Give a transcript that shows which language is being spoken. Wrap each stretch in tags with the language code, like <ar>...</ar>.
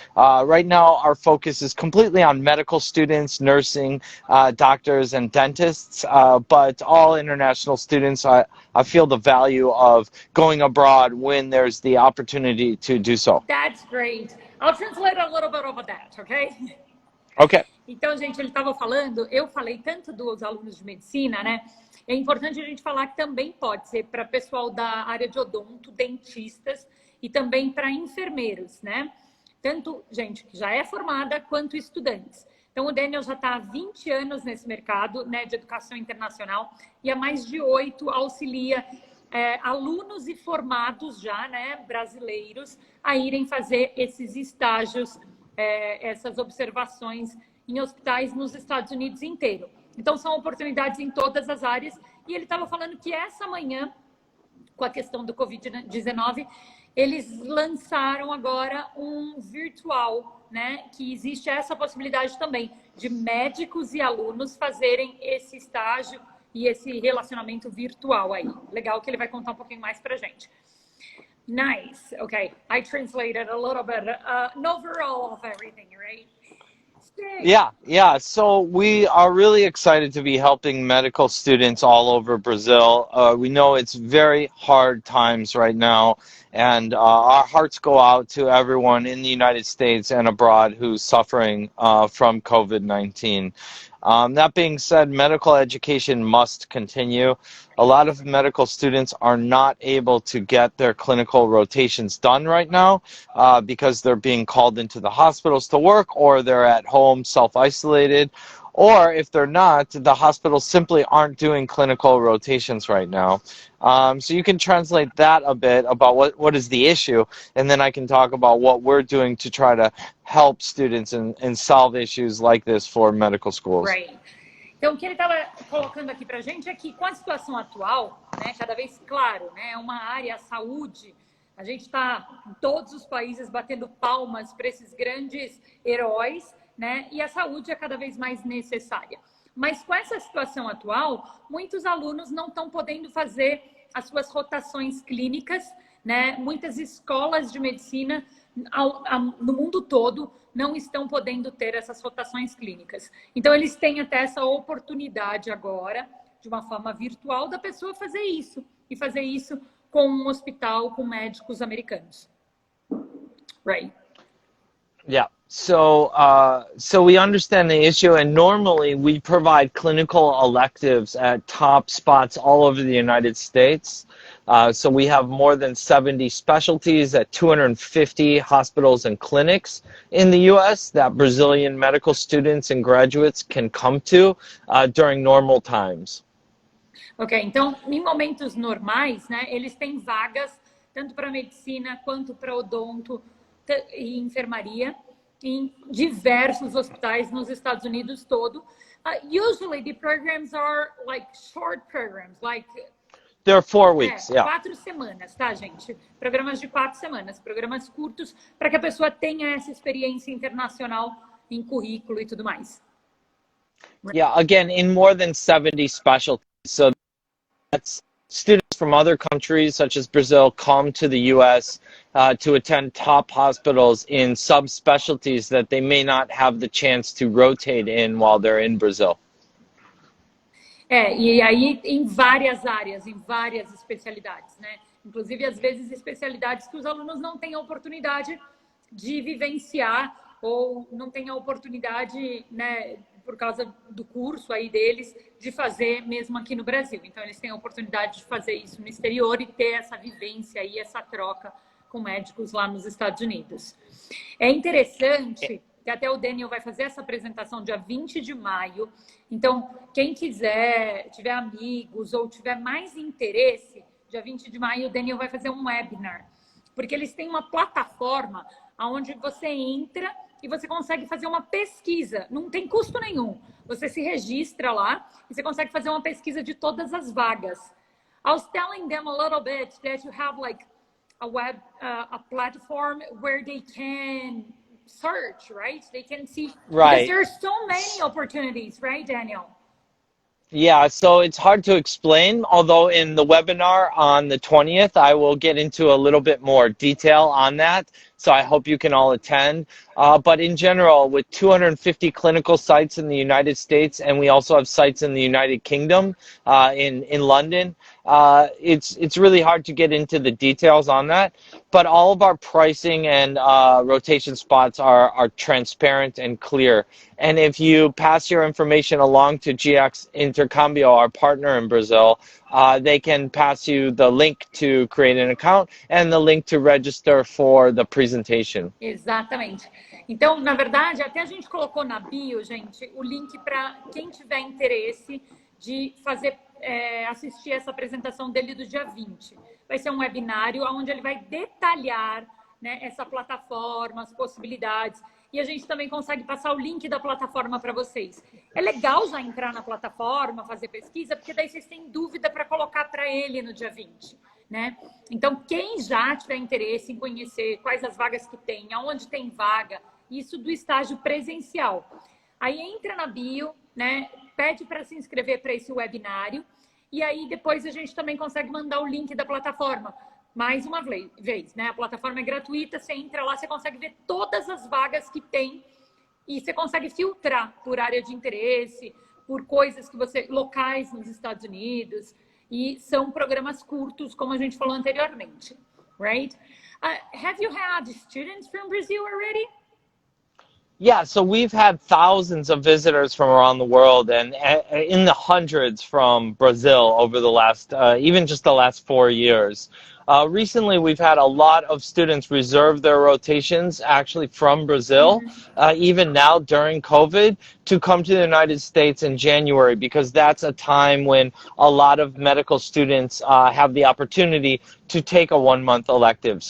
<en>Right now, our focus is completely on medical students, nursing, doctors, and dentists, but all international students, I feel the value of going abroad when there's the opportunity to do so. That's great. I'll translate a little bit of that, okay? Okay.</en> <pt>Então, gente, ele estava falando, eu falei tanto dos alunos de medicina, né? É importante a gente falar que também pode ser para pessoal da área de odonto, dentistas e também para enfermeiros, né? Tanto gente que já é formada quanto estudantes. Então, o Daniel já está há 20 anos nesse mercado, né, de educação internacional e há mais de 8 auxilia alunos e formados já, né, brasileiros, a irem fazer esses estágios, essas observações em hospitais nos Estados Unidos inteiro. Então, são oportunidades em todas as áreas. E ele estava falando que essa manhã, com a questão do Covid-19, eles lançaram agora um virtual, né? Que existe essa possibilidade também de médicos e alunos fazerem esse estágio e esse relacionamento virtual aí. Legal que ele vai contar um pouquinho mais pra gente.</pt> <en>Nice. Okay, I translated a little bit, an overall of everything, right? Yeah. So we are really excited to be helping medical students all over Brazil. We know it's very hard times right now, and our hearts go out to everyone in the United States and abroad who's suffering from COVID-19. That being said, medical education must continue. A lot of medical students are not able to get their clinical rotations done right now because they're being called into the hospitals to work, or they're at home self-isolated, or if they're not, the hospitals simply aren't doing clinical rotations right now. So you can translate that a bit about what is the issue, and then I can talk about what we're doing to try to help students and solve issues like this for medical schools. Right.</en> <pt>Então, o que ele estava colocando aqui para a gente é que, com a situação atual, né, cada vez, claro, né, é uma área, a saúde, a gente está em todos os países batendo palmas para esses grandes heróis, né, e a saúde é cada vez mais necessária. Mas com essa situação atual, muitos alunos não estão podendo fazer as suas rotações clínicas, né, muitas escolas de medicina no mundo todo não estão podendo ter essas rotações clínicas. Então, eles têm até essa oportunidade agora, de uma forma virtual, da pessoa fazer isso. E fazer isso com um hospital, com médicos americanos.</pt> <en>Right. Yeah. So we understand the issue, and normally we provide clinical electives at top spots all over the United States. So we have more than 70 specialties at 250 hospitals and clinics in the U.S. that Brazilian medical students and graduates can come to during normal times.</en> <pt>Ok, então, em momentos normais, né, eles têm vagas tanto para medicina quanto para odonto e enfermaria em diversos hospitais nos Estados Unidos todo.</pt> <en>Usually the programs are like short programs, like They're 4 weeks, yeah.</en> <pt>4 semanas, tá, gente? Programas de 4 semanas, programas curtos, para que a pessoa tenha essa experiência internacional em currículo e tudo mais.</pt> <en>Yeah, again, in more than 70 specialties. So that's students from other countries, such as Brazil, come to the U.S. To attend top hospitals in subspecialties that they may not have the chance to rotate in while they're in Brazil.</en> <pt>E aí em várias áreas, em várias especialidades, né? Inclusive, às vezes, especialidades que os alunos não têm a oportunidade de vivenciar ou não têm a oportunidade, né, por causa do curso aí deles, de fazer mesmo aqui no Brasil. Então, eles têm a oportunidade de fazer isso no exterior e ter essa vivência aí, essa troca com médicos lá nos Estados Unidos. É interessante que até o Daniel vai fazer essa apresentação dia 20 de maio. Então, quem quiser, tiver amigos ou tiver mais interesse, dia 20 de maio o Daniel vai fazer um webinar. Porque eles têm uma plataforma onde você entra e você consegue fazer uma pesquisa. Não tem custo nenhum. Você se registra lá e você consegue fazer uma pesquisa de todas as vagas.</pt> <en>I was telling them a little bit that you have like a platform where they can search, right? They can see, right? Because there's so many opportunities, right, Daniel? Yeah, so it's hard to explain, although in the webinar on the 20th, I will get into a little bit more detail on that. So I hope you can all attend. But in general, with 250 clinical sites in the United States, and we also have sites in the United Kingdom, in London, it's really hard to get into the details on that. But all of our pricing and rotation spots are transparent and clear. And if you pass your information along to GX Intercambio, our partner in Brazil, they can pass you the link to create an account and the link to register for the presentation.</en> <pt>Exatamente. Então, na verdade, até a gente colocou na bio, gente, o link para quem tiver interesse de fazer, assistir essa apresentação dele do dia 20. Vai ser um webinário onde ele vai detalhar, né, essa plataforma, as possibilidades. E a gente também consegue passar o link da plataforma para vocês. É legal já entrar na plataforma, fazer pesquisa, porque daí vocês têm dúvida para colocar para ele no dia 20. Né? Então, quem já tiver interesse em conhecer quais as vagas que tem, aonde tem vaga, isso do estágio presencial. Aí entra na bio, né? Pede para se inscrever para esse webinário e aí depois a gente também consegue mandar o link da plataforma. Mais uma vez, né? A plataforma é gratuita, você entra lá, você consegue ver todas as vagas que tem e você consegue filtrar por área de interesse, por coisas que você locais nos Estados Unidos, e são programas curtos, como a gente falou anteriormente, right?</pt> <en>Have you had students from Brazil already? Yeah, so we've had thousands of visitors from around the world and in the hundreds from Brazil over the last, even just the last 4 years. Recently, we've had a lot of students reserve their rotations actually from Brazil, even now during COVID, to come to the United States in January because that's a time when a lot of medical students have the opportunity to take a 1-month elective.</en>